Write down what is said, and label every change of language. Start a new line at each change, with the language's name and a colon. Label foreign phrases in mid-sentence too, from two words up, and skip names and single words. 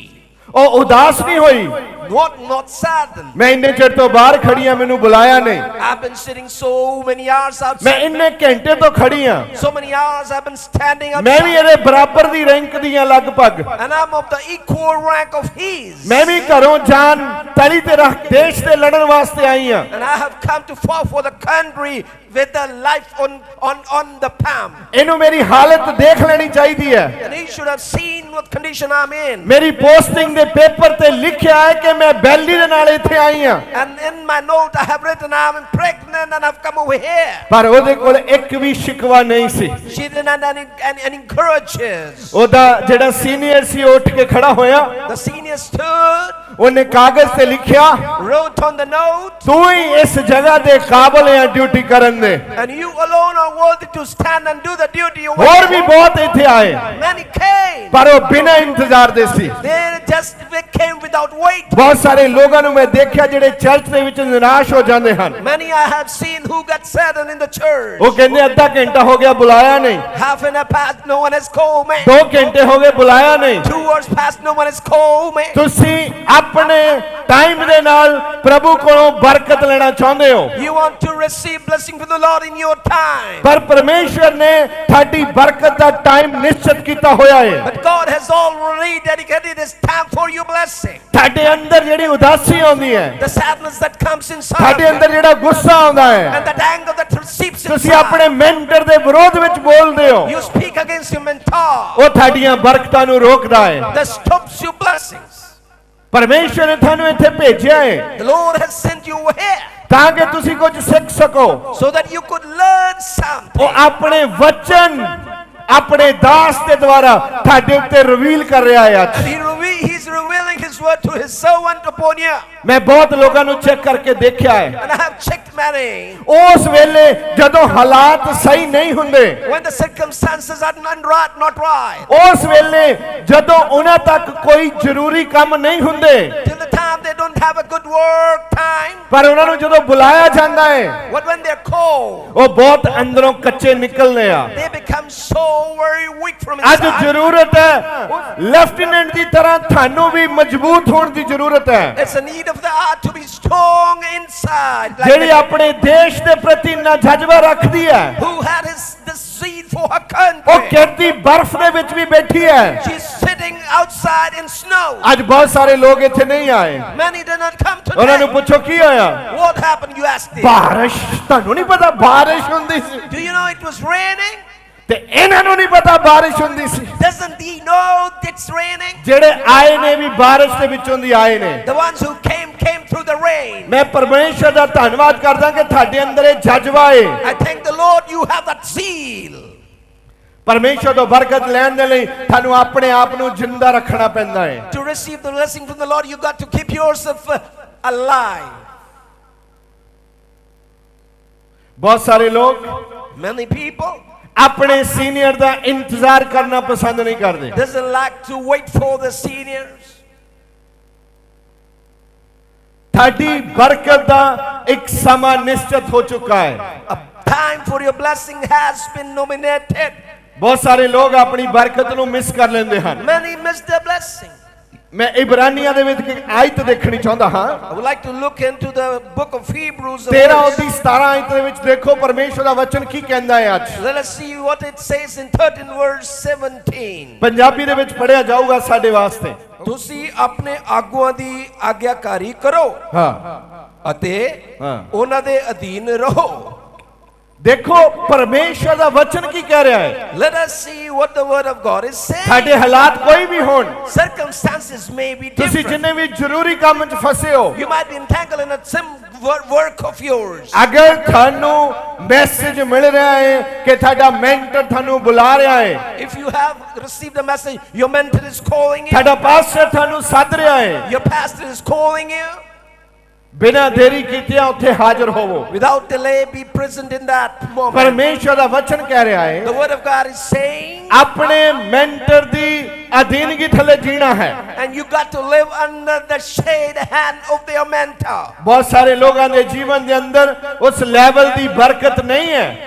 Punjabi: ਉਹ ਉਦਾਸ ਨਹੀਂ ਹੋਈ।
English: Not saddened.
Punjabi: ਮੈਂ ਇੰਨੇ ਚਿਰ ਤੋਂ ਬਾਹਰ ਖੜੀ ਆ, ਮੈਨੂੰ ਬੁਲਾਇਆ ਨਹੀਂ।
English: I've been sitting so many hours outside.
Punjabi: ਮੈਂ ਇੰਨੇ ਘੰਟੇ ਤੋਂ ਖੜੀ ਆ,
English: So many hours I've been standing
Punjabi: ਮੈਂ ਵੀ
English: outside.
Punjabi: ਇਹਦੇ ਬਰਾਬਰ ਦੀ ਰੈਂਕ ਦੀ ਆ ਲਗਭਗ।
English: And I'm of the equal rank of his.
Punjabi: ਮੈਂ ਵੀ ਘਰੋਂ ਜਾਨ ਤਲੀ ਤੇ ਰੱਖ ਦੇਸ਼ ਤੇ ਲੜਨ ਵਾਸਤੇ ਆਈ ਆ।
English: And I have come to fight for the country with the life on the palm.
Punjabi: ਇਹਨੂੰ ਮੇਰੀ ਹਾਲਤ ਦੇਖ ਲੈਣੀ ਚਾਹੀਦੀ ਹੈ।
English: And he should have seen what condition I'm in.
Punjabi: ਮੇਰੀ ਪੋਸਟਿੰਗ ਦੇ ਪੇਪਰ ਤੇ ਲਿਖਿਆ ਹੈ ਕਿ ਮੈਂ ਬੈਲੀ ਦੇ ਨਾਲ ਇੱਥੇ ਆਈ ਆ,
English: And in my note I have written I'm pregnant and I've come over here.
Punjabi: ਪਰ ਉਹਦੇ ਕੋਲ ਇੱਕ ਵੀ ਸ਼ਿਕਵਾ ਨਹੀਂ ਸੀ।
English: She didn't have any encourages.
Punjabi: ਉਹਦਾ ਜਿਹੜਾ ਸੀਨੀਅਰ ਸੀ ਉਹ ਉੱਠ ਕੇ ਖੜਾ ਹੋਇਆ,
English: The senior stood,
Punjabi: ਉਹਨੇ ਕਾਗਜ਼ ਤੇ ਲਿਖਿਆ,
English: wrote on the note,
Punjabi: ਤੂੰ ਹੀ ਇਸ ਜਗ੍ਹਾ ਦੇ ਕਾਬਲ ਹੈ ਡਿਊਟੀ ਕਰਨ ਦੇ।
English: and you alone are worthy to stand and do the duty. You
Punjabi: ਹੋਰ ਵੀ ਬਹੁਤ ਇੱਥੇ ਆਏ,
English: Many came.
Punjabi: ਪਰ ਉਹ ਬਿਨਾਂ ਇੰਤਜ਼ਾਰ ਦੇ ਸੀ।
English: They came without wait.
Punjabi: ਬਹੁਤ ਸਾਰੇ ਲੋਕਾਂ ਨੂੰ ਮੈਂ ਦੇਖਿਆ ਜਿਹੜੇ ਚਰਚ ਦੇ ਵਿੱਚ ਨਿਰਾਸ਼ ਹੋ ਜਾਂਦੇ ਹਨ।
English: Many I have seen who got saddened in the church.
Punjabi: ਉਹ ਕਹਿੰਦੇ ਅੱਧਾ ਘੰਟਾ ਹੋ ਗਿਆ ਬੁਲਾਇਆ ਨਹੀਂ,
English: Half an hour passed, no one has called me.
Punjabi: 2 ਘੰਟੇ ਹੋ ਗਏ ਬੁਲਾਇਆ ਨਹੀਂ।
English: 2 hours passed, no one has called me.
Punjabi: ਤੁਸੀਂ ਆਪਣੇ ਟਾਈਮ ਦੇ ਨਾਲ ਪ੍ਰਭੂ ਕੋਲੋਂ ਬਰਕਤ ਲੈਣਾ ਚਾਹੁੰਦੇ ਹੋ,
English: You want to receive blessing from the Lord in your time.
Punjabi: ਪਰ ਪਰਮੇਸ਼ਵਰ ਨੇ ਤੁਹਾਡੀ ਬਰਕਤ ਦਾ ਟਾਈਮ ਨਿਸ਼ਚਿਤ ਕੀਤਾ ਹੋਇਆ ਹੈ।
English: But God has already dedicated His time for your blessing.
Punjabi: ਤੁਹਾਡੇ ਅੰਦਰ ਜਿਹੜੀ ਉਦਾਸੀ ਆਉਂਦੀ ਹੈ,
English: The sadness that comes inside
Punjabi: ਤੁਹਾਡੇ
English: of
Punjabi: ਅੰਦਰ
English: you,
Punjabi: ਜਿਹੜਾ ਗੁੱਸਾ ਆਉਂਦਾ ਹੈ,
English: and that anger that receives
Punjabi: ਤੁਸੀਂ
English: inside.
Punjabi: ਆਪਣੇ ਮੈਂਟਰ ਦੇ ਵਿਰੋਧ ਵਿੱਚ ਬੋਲਦੇ ਹੋ,
English: You speak against your mentor.
Punjabi: ਉਹ ਤੁਹਾਡੀਆਂ ਬਰਕਤਾਂ ਨੂੰ ਰੋਕਦਾ ਹੈ।
English: That stops your blessings.
Punjabi: ਪਰਮੇਸ਼ਵਰ ਨੇ ਤੁਹਾਨੂੰ ਇੱਥੇ ਭੇਜਿਆ ਹੈ
English: The Lord has sent you here
Punjabi: ਤਾਂ ਕਿ ਤੁਸੀਂ ਕੁਝ ਸਿੱਖ ਸਕੋ।
English: so that you could learn something.
Punjabi: ਉਹ ਆਪਣੇ ਵਚਨ ਆਪਣੇ ਦਾਸ ਦੇ ਦੁਆਰਾ ਤੁਹਾਡੇ ਉੱਤੇ ਰਿਵੀਲ ਕਰ ਰਿਹਾ ਹੈ ਅੱਜ।
English: He's revealing His word to His servant upon you.
Punjabi: ਮੈਂ ਬਹੁਤ ਲੋਕਾਂ ਨੂੰ ਚੈੱਕ ਕਰਕੇ ਦੇਖਿਆ ਹੈ,
English: And I have checked many.
Punjabi: ਉਸ ਵੇਲੇ ਜਦੋਂ ਹਾਲਾਤ ਸਹੀ ਨਹੀਂ ਹੁੰਦੇ,
English: When the circumstances are not right.
Punjabi: ਉਸ ਵੇਲੇ ਜਦੋਂ ਉਹਨਾਂ ਤੱਕ ਕੋਈ ਜ਼ਰੂਰੀ ਕੰਮ ਨਹੀਂ ਹੁੰਦੇ,
English: Till the time they don't have a good work time.
Punjabi: ਪਰ ਉਹਨਾਂ ਨੂੰ ਜਦੋਂ ਬੁਲਾਇਆ ਜਾਂਦਾ ਹੈ,
English: But when they're called,
Punjabi: ਉਹ ਬਹੁਤ ਅੰਦਰੋਂ ਕੱਚੇ ਨਿਕਲਦੇ ਆ।
English: they become so very weak from
Punjabi: ਅੱਜ
English: inside.
Punjabi: ਜ਼ਰੂਰਤ ਹੈ ਲੈਫਟੀਨੈਂਟ ਦੀ ਤਰ੍ਹਾਂ ਤੁਹਾਨੂੰ ਵੀ ਮਜ਼ਬੂਤ ਹੋਣ ਦੀ ਜ਼ਰੂਰਤ ਹੈ,
English: It's a need of the heart to be strong inside. Like
Punjabi: ਜਿਹੜੀ ਆਪਣੇ ਦੇਸ਼ ਦੇ ਪ੍ਰਤੀ ਨਾ ਜਜ਼ਬਾ ਰੱਖਦੀ ਹੈ।
English: who had the seed for her
Punjabi: ਉਹ
English: country.
Punjabi: ਕਿਰਤੀ ਬਰਫ਼ ਦੇ ਵਿੱਚ ਵੀ ਬੈਠੀ ਹੈ।
English: She's sitting outside in snow.
Punjabi: ਅੱਜ ਬਹੁਤ ਸਾਰੇ ਲੋਕ ਇੱਥੇ ਨਹੀਂ ਆਏ,
English: Many did not come
Punjabi: ਉਹਨਾਂ ਨੂੰ
English: today.
Punjabi: ਪੁੱਛੋ ਕੀ ਹੋਇਆ।
English: What happened, you asked them?
Punjabi: ਬਾਰਿਸ਼, ਤੁਹਾਨੂੰ ਨਹੀਂ ਪਤਾ ਬਾਰਿਸ਼ ਹੁੰਦੀ ਸੀ,
English: Do you know it was raining?
Punjabi: ਤੇ ਇਹਨਾਂ ਨੂੰ ਨਹੀਂ ਪਤਾ ਬਾਰਿਸ਼ ਹੁੰਦੀ ਸੀ।
English: Doesn't he know it's raining?
Punjabi: ਜਿਹੜੇ ਆਏ ਨੇ ਵੀ ਬਾਰਿਸ਼ ਦੇ ਵਿੱਚੋਂ ਦੀ ਆਏ ਨੇ।
English: The ones who came through the rain.
Punjabi: ਮੈਂ ਪਰਮੇਸ਼ਰ ਦਾ ਧੰਨਵਾਦ ਕਰਦਾ ਕਿ ਤੁਹਾਡੇ ਅੰਦਰ ਇਹ ਜਜ਼ਬਾ ਹੈ।
English: I thank the Lord you have that zeal.
Punjabi: ਪਰਮੇਸ਼ਰ ਤੋਂ ਬਰਕਤ ਲੈਣ ਦੇ ਲਈ ਤੁਹਾਨੂੰ ਆਪਣੇ ਆਪ ਨੂੰ ਜਿੰਦਾ ਰੱਖਣਾ ਪੈਂਦਾ ਹੈ।
English: To receive the blessing from the Lord, you got to keep yourself alive.
Punjabi: ਬਹੁਤ ਸਾਰੇ ਲੋਕ
English: Many people
Punjabi: ਆਪਣੇ ਸੀਨੀਅਰ ਦਾ ਇੰਤਜ਼ਾਰ ਕਰਨਾ ਪਸੰਦ ਨਹੀਂ ਕਰਦੇ।
English: doesn't like to wait for the seniors.
Punjabi: ਤੁਹਾਡੀ ਬਰਕਤ ਦਾ ਇੱਕ ਸਮਾਂ ਨਿਸ਼ਚਿਤ ਹੋ ਚੁੱਕਾ ਹੈ।
English: A time for your blessing has been nominated.
Punjabi: ਬਹੁਤ ਸਾਰੇ ਲੋਕ ਆਪਣੀ ਬਰਕਤ ਨੂੰ ਮਿਸ ਕਰ ਲੈਂਦੇ ਹਨ।
English: Many miss their blessing.
Punjabi: ਮੈਂ ਇਬਰਾਨੀਆਂ ਦੇ ਵਿੱਚ ਇੱਕ ਆਇਤ ਦੇਖਣੀ ਚਾਹੁੰਦਾ ਹਾਂ।
English: I would like to look into the book of Hebrews.
Punjabi: 13 ਉਹਦੀ 17 ਆਇਤ ਦੇ ਵਿੱਚ ਦੇਖੋ ਪਰਮੇਸ਼ਰ ਦਾ ਵਚਨ ਕੀ ਕਹਿੰਦਾ ਹੈ ਅੱਜ।
English: Let us see what it says in 13 verse 17.
Punjabi: ਪੰਜਾਬੀ ਦੇ ਵਿੱਚ ਪੜਿਆ ਜਾਊਗਾ ਸਾਡੇ ਵਾਸਤੇ। ਤੁਸੀਂ ਆਪਣੇ ਆਗੂਆਂ ਦੀ ਆਗਿਆਕਾਰੀ ਕਰੋ ਹਾਂ ਅਤੇ ਹਾਂ। ਉਹਨਾਂ ਦੇ ਅਧੀਨ ਰਹੋ। ਦੇਖੋ ਪਰਮੇਸ਼ਰ ਦਾ ਵਚਨ ਕੀ ਕਹਿ ਰਿਹਾ ਹੈ।
English: Let us see what the word of God is saying.
Punjabi: ਸਾਡੇ ਹਾਲਾਤ ਕੋਈ ਵੀ ਹੋਣ,
English: Circumstances may be
Punjabi: ਤੁਸੀਂ
English: different.
Punjabi: ਜਿੰਨੇ ਵੀ ਜ਼ਰੂਰੀ ਕੰਮ 'ਚ ਫਸੇ ਹੋ,
English: You might be entangled in some work of yours.
Punjabi: ਅਗਰ ਤੁਹਾਨੂੰ ਮੈਸੇਜ ਮਿਲ ਰਿਹਾ ਹੈ ਕਿ ਤੁਹਾਡਾ ਮੈਂਟਰ ਤੁਹਾਨੂੰ ਬੁਲਾ ਰਿਹਾ ਹੈ,
English: If you have received a message, your mentor is calling you,
Punjabi: ਤੁਹਾਡਾ ਪਾਸਟਰ ਤੁਹਾਨੂੰ ਸੱਦ ਰਿਹਾ ਹੈ,
English: your pastor is calling you,
Punjabi: ਬਿਨਾਂ ਦੇਰੀ ਕੀਤਿਆਂ ਉੱਥੇ ਹਾਜ਼ਰ ਹੋਵੋ।
English: without delay be present in that moment.
Punjabi: ਪਰਮੇਸ਼ਰ ਦਾ ਵਚਨ ਕਹਿ ਰਿਹਾ ਹੈ
English: The word of God is saying,
Punjabi: ਆਪਣੇ ਮੈਂਟਰ ਦੀ ਅਧੀਨਗੀ ਥੱਲੇ ਜੀਣਾ ਹੈ।
English: And you got to live under the shade hand of their mentor.
Punjabi: ਬਹੁਤ ਸਾਰੇ ਲੋਕਾਂ ਦੇ ਜੀਵਨ ਦੇ ਅੰਦਰ ਉਸ ਲੈਵਲ ਦੀ ਬਰਕਤ ਨਹੀਂ ਹੈ,